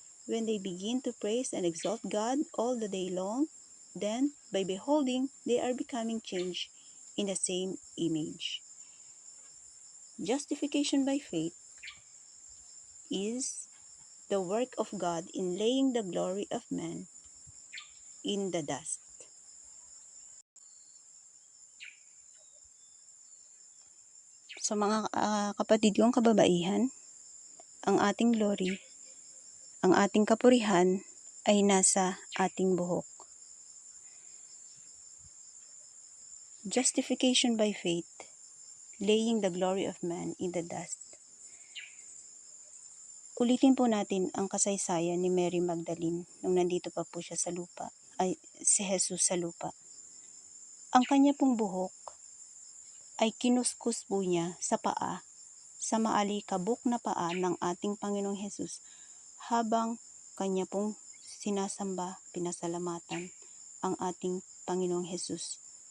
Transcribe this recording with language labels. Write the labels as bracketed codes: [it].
[en] When they begin to praise and exalt God all the day long, then, by beholding, they are becoming changed in the same image. Justification by faith is the work of God in laying the glory of man in the dust. [tl] So mga kapatid kong kababaihan, ang ating glory, ang ating kapurihan ay nasa ating buhok. [en] Justification by faith, laying the glory of man in the dust. [tl] Ulitin po natin ang kasaysayan ni Mary Magdalene nung nandito pa po siya sa lupa, ay si Jesus sa lupa. Ang kanya pong buhok ay kinuskus po niya sa paa, sa maalikabok na paa ng ating Panginoong Hesus habang kanya pong sinasamba, pinasalamatan ang ating Panginoong Hesus.